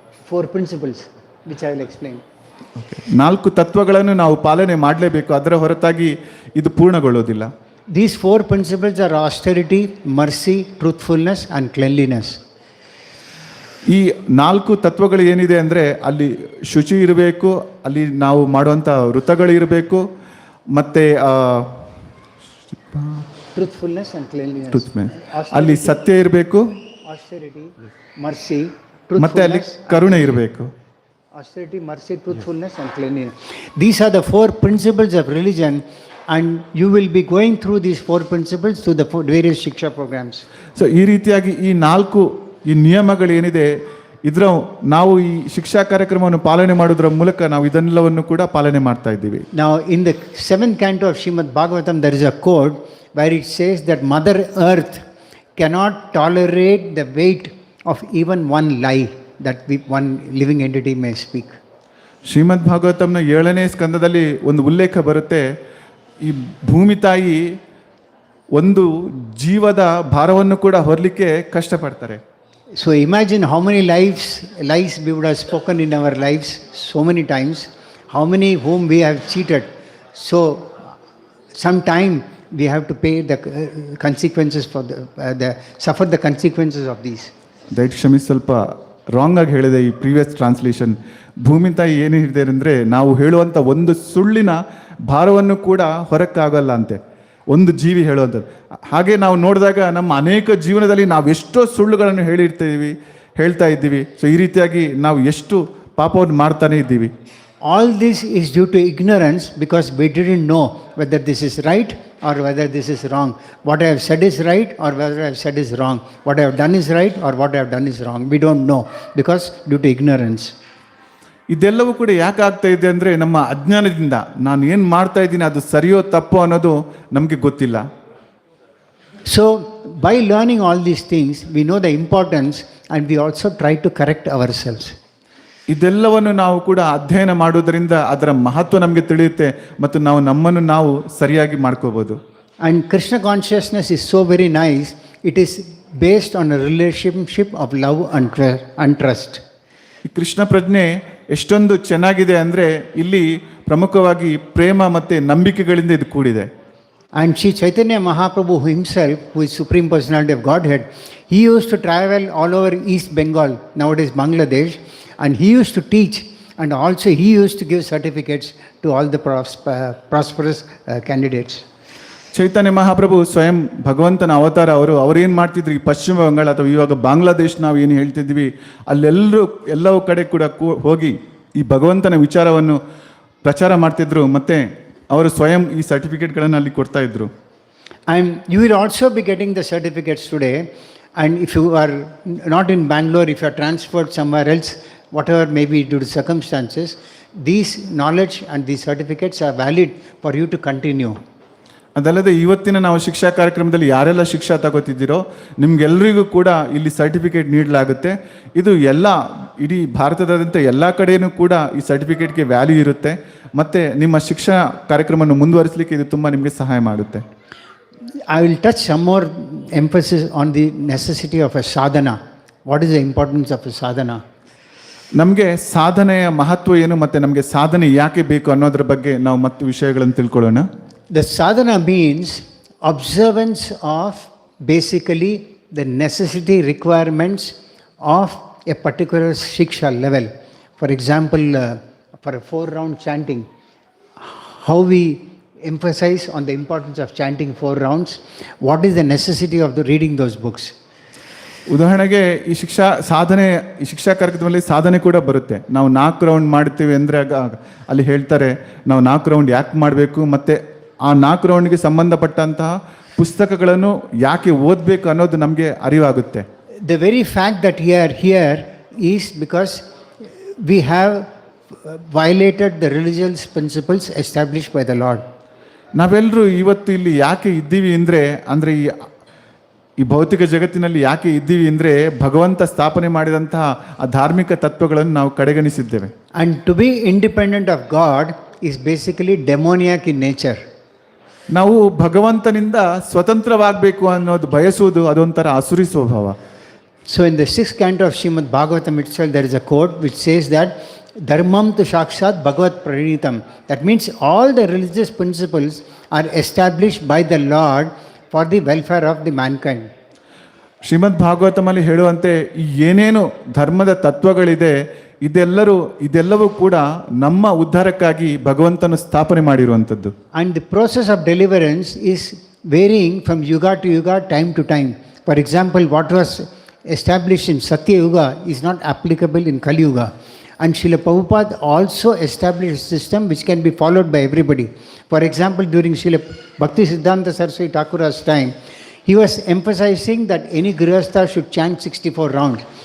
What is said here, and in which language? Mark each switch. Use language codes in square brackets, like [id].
[en] Four principles, which I will explain. [kn] ನಾಲ್ಕು ತತ್ವಗಳನ್ನು ನಾವು ಪಾಲನೆ ಮಾಡಲೇಬೇಕು, ಅದರ ಹೊರತಾಗಿ ಇದು ಪೂರ್ಣಗೊಳ್ಳೋದಿಲ್ಲ. [en] These four principles are austerity, mercy, truthfulness and cleanliness. [kn] ಈ ನಾಲ್ಕು ತತ್ವಗಳು ಏನಿದೆ ಅಂದರೆ ಅಲ್ಲಿ ಶುಚಿ ಇರಬೇಕು, ಅಲ್ಲಿ ನಾವು ಮಾಡುವಂಥ ವೃತ್ತಗಳು ಇರಬೇಕು, ಮತ್ತು [en] truthfulness and cleanliness. [kn] ಅಲ್ಲಿ ಸತ್ಯ ಇರಬೇಕು, [en] austerity, mercy, [kn] ಮತ್ತೆ ಅಲ್ಲಿ ಕರುಣೆ ಇರಬೇಕು. [en] Austerity, mercy, truthfulness and cleanliness. These are the four principles of religion, and you will be going through these four principles through the various Shiksha programs. [kn] So ಈ ರೀತಿಯಾಗಿ ಈ ನಾಲ್ಕು ಈ ನಿಯಮಗಳು ಏನಿದೆ ಇದರ ನಾವು ಈ ಶಿಕ್ಷಾ ಕಾರ್ಯಕ್ರಮವನ್ನು ಪಾಲನೆ ಮಾಡೋದ್ರ ಮೂಲಕ ನಾವು ಇದೆಲ್ಲವನ್ನು ಕೂಡ ಪಾಲನೆ ಮಾಡ್ತಾ ಇದ್ದೀವಿ. [en] Now in the 7th canto of Srimad Bhagavatam there is a quote where it says that Mother Earth cannot tolerate the weight of even one lie that one living entity may speak. [kn] ಶ್ರೀಮದ್ ಭಾಗವತಂನ 7ನೇ ಸ್ಕಂದದಲ್ಲಿ ಒಂದು ಉಲ್ಲೇಖ ಬರುತ್ತೆ, ಈ ಭೂಮಿ ತಾಯಿ ಒಂದು ಜೀವದ ಭಾರವನ್ನು ಕೂಡ ಹೊರಲಿಕ್ಕೆ ಕಷ್ಟಪಡ್ತಾರೆ. [en] So imagine how many lies we would have spoken in our lives so many times, how many whom we have cheated. So sometime we have to pay the consequences for suffer the consequences of these. [kn] ದಯವಿಟ್ಟು ಕ್ಷಮಿಸಿ, ಸ್ವಲ್ಪ wrong ಆಗಿ ಹೇಳಿದೆ ಈ [en] Previous translation. [kn] ಭೂಮಿ ತಾಯಿ ಏನು ಹೇಳಿದೆ ಅಂದರೆ ನಾವು ಹೇಳುವಂಥ ಒಂದು ಸುಳ್ಳಿನ ಭಾರವನ್ನು ಕೂಡ ಹೊರಕ್ಕಾಗಲ್ಲ ಅಂತೆ, ಒಂದು ಜೀವಿ ಹೇಳುವಂಥದ್ದು. ಹಾಗೆ ನಾವು ನೋಡಿದಾಗ ನಮ್ಮ ಅನೇಕ ಜೀವನದಲ್ಲಿ ನಾವು ಎಷ್ಟೋ ಸುಳ್ಳುಗಳನ್ನು ಹೇಳ್ತಾ ಇದ್ದೀವಿ. ಸೊ ಈ ರೀತಿಯಾಗಿ ನಾವು ಎಷ್ಟು ಪಾಪವನ್ನು ಮಾಡ್ತಾನೆ ಇದ್ದೀವಿ. [en] All this is due to ignorance, because we didn't know whether this is right or whether this is wrong. What I have said is right or whether I have said is wrong. What I have done is right or what I have done is wrong. We don't know because due to ignorance. [kn] ಇದೆಲ್ಲವೂ ಕೂಡ ಯಾಕೆ ಆಗ್ತಾ ಇದೆ ಅಂದರೆ ನಮ್ಮ ಅಜ್ಞಾನದಿಂದ ನಾನು ಏನು ಮಾಡ್ತಾ ಇದ್ದೀನಿ ಅದು ಸರಿಯೋ ತಪ್ಪೋ ಅನ್ನೋದು ನಮಗೆ ಗೊತ್ತಿಲ್ಲ. [en] So by learning all these things we know the importance, and we also try to correct ourselves. [kn] ಇದೆಲ್ಲವನ್ನು ನಾವು ಕೂಡ ಅಧ್ಯಯನ ಮಾಡೋದರಿಂದ ಅದರ ಮಹತ್ವ ನಮಗೆ ತಿಳಿಯುತ್ತೆ ಮತ್ತು ನಾವು ನಮ್ಮನ್ನು ನಾವು ಸರಿಯಾಗಿ ಮಾಡ್ಕೋಬಹುದು. [en] And Krishna consciousness is so very nice. It is based on a relationship of love and trust. [kn] ಈ ಕೃಷ್ಣ ಪ್ರಜ್ಞೆ ಎಷ್ಟೊಂದು ಚೆನ್ನಾಗಿದೆ ಅಂದರೆ ಇಲ್ಲಿ ಪ್ರಮುಖವಾಗಿ ಪ್ರೇಮ ಮತ್ತು ನಂಬಿಕೆಗಳಿಂದ ಇದು ಕೂಡಿದೆ. [en] And Sri Chaitanya Mahaprabhu himself, who is Supreme Personality of Godhead, he used to travel all over East Bengal, nowadays Bangladesh, and he used to teach, and also he used to give certificates to all the prosperous candidates. [kn] ಚೈತನ್ಯ ಮಹಾಪ್ರಭು ಸ್ವಯಂ ಭಗವಂತನ ಅವತಾರ. ಅವರೇನು ಮಾಡ್ತಿದ್ರು, ಈ ಪಶ್ಚಿಮ ಬಂಗಾಳ ಅಥವಾ ಇವಾಗ ಬಾಂಗ್ಲಾದೇಶ್ ನಾವು ಏನು ಹೇಳ್ತಿದ್ವಿ ಎಲ್ಲವೂ ಕಡೆ ಕೂಡ ಹೋಗಿ ಈ ಭಗವಂತನ ವಿಚಾರವನ್ನು ಪ್ರಚಾರ ಮಾಡ್ತಿದ್ರು, ಮತ್ತು ಅವರು ಸ್ವಯಂ ಈ ಸರ್ಟಿಫಿಕೇಟ್ಗಳನ್ನು ಅಲ್ಲಿ ಕೊಡ್ತಾ ಇದ್ರು. [en] And you will also be getting the certificates today, and if you are not in Bangalore, if you are transferred somewhere else, whatever may be due to circumstances, these knowledge and these certificates are valid for you to continue. [kn] ಅದಲ್ಲದೆ ಇವತ್ತಿನ ನಾವು ಶಿಕ್ಷಾ ಕಾರ್ಯಕ್ರಮದಲ್ಲಿ ಯಾರೆಲ್ಲ ಶಿಕ್ಷಾ ತಗೋತಿದ್ದೀರೋ ನಿಮ್ಗೆಲ್ಲರಿಗೂ ಕೂಡ ಇಲ್ಲಿ certificate ನೀಡಲಾಗುತ್ತೆ. ಇದು ಇಡೀ ಭಾರತದಾದ್ಯಂತ ಎಲ್ಲ ಕಡೆಯೂ ಕೂಡ ಈ ಸರ್ಟಿಫಿಕೇಟ್ಗೆ ವ್ಯಾಲ್ಯೂ ಇರುತ್ತೆ, ಮತ್ತು ನಿಮ್ಮ ಶಿಕ್ಷಾ ಕಾರ್ಯಕ್ರಮವನ್ನು ಮುಂದುವರಿಸಲಿಕ್ಕೆ ಇದು ತುಂಬ ನಿಮಗೆ ಸಹಾಯ ಮಾಡುತ್ತೆ. [en] I will touch some more emphasis on the necessity of a sadhana. What is the importance of a sadhana? [kn] ನಮಗೆ ಸಾಧನೆಯ ಮಹತ್ವ ಏನು ಮತ್ತು ನಮಗೆ ಸಾಧನೆ ಯಾಕೆ ಬೇಕು ಅನ್ನೋದ್ರ ಬಗ್ಗೆ ನಾವು ಮತ್ತೆ ವಿಷಯಗಳನ್ನು ತಿಳ್ಕೊಳ್ಳೋಣ. [en] The sadhana means observance of basically the necessity requirements of a particular Shiksha level. For example, for a 4-round chanting, how we emphasize on the importance of chanting 4 rounds, what is the necessity of reading those books. [kn] ಉದಾಹರಣೆಗೆ ಈ ಶಿಕ್ಷಾ ಕಾರ್ಯಕ್ರಮದಲ್ಲಿ ಸಾಧನೆ ಕೂಡ ಬರುತ್ತೆ. ನಾವು 4 round ಮಾಡ್ತೀವಿ ಅಂದರೆ ಅಲ್ಲಿ ಹೇಳ್ತಾರೆ ನಾವು 4 ರೌಂಡ್ ಯಾಕೆ ಮಾಡಬೇಕು, ಮತ್ತು ಆ 4 ರೌಂಡ್ಗೆ ಸಂಬಂಧಪಟ್ಟಂತಹ ಪುಸ್ತಕಗಳನ್ನು ಯಾಕೆ ಓದಬೇಕು ಅನ್ನೋದು ನಮಗೆ ಅರಿವಾಗುತ್ತೆ. [en] The very fact that we are here is because we have violated the religious principles established by the Lord. [kn] ನಾವೆಲ್ಲರೂ ಇವತ್ತು ಇಲ್ಲಿ ಯಾಕೆ ಇದ್ದೀವಿ ಅಂದರೆ ಈ ಈ ಭೌತಿಕ ಜಗತ್ತಿನಲ್ಲಿ ಯಾಕೆ ಇದ್ದೀವಿ ಅಂದರೆ ಭಗವಂತ ಸ್ಥಾಪನೆ ಮಾಡಿದಂತಹ ಆ ಧಾರ್ಮಿಕ ತತ್ವಗಳನ್ನು ನಾವು ಕಡೆಗಣಿಸಿದ್ದೇವೆ. [en] And to be independent of God is basically demoniac in nature. [kn] ನಾವು ಭಗವಂತನಿಂದ ಸ್ವತಂತ್ರವಾಗಬೇಕು ಅನ್ನೋದು ಬಯಸುವುದು ಅದೊಂಥರ ಆಸುರಿ ಸ್ವಭಾವ. [en] So in the 6th canto of Srimad Bhagavatam itself, there is a quote which says that [sa] Dharmam tu Shakshat Bhagavat Pranitam. [en] That means all the religious principles are established by the Lord for the welfare of the mankind. [kn] ಶ್ರೀಮದ್ ಭಾಗವತಮಲ್ಲಿ ಹೇಳುವಂತೆ ಈ ಏನೇನು ಧರ್ಮದ ತತ್ವಗಳಿದೆ ಇದೆಲ್ಲವೂ ಕೂಡ ನಮ್ಮ ಉದ್ಧಾರಕ್ಕಾಗಿ ಭಗವಂತನು ಸ್ಥಾಪನೆ ಮಾಡಿರುವಂಥದ್ದು. [en] And the process of deliverance is varying from yuga to yuga, time to time. For example, what was established in Satya Yuga is not applicable in Kali Yuga. And Srila Prabhupada also established a system which can be followed by everybody. For example, during Srila Bhakti Siddhanta Saraswati Thakura's time, he was emphasizing that any Grihastha should chant 64 rounds.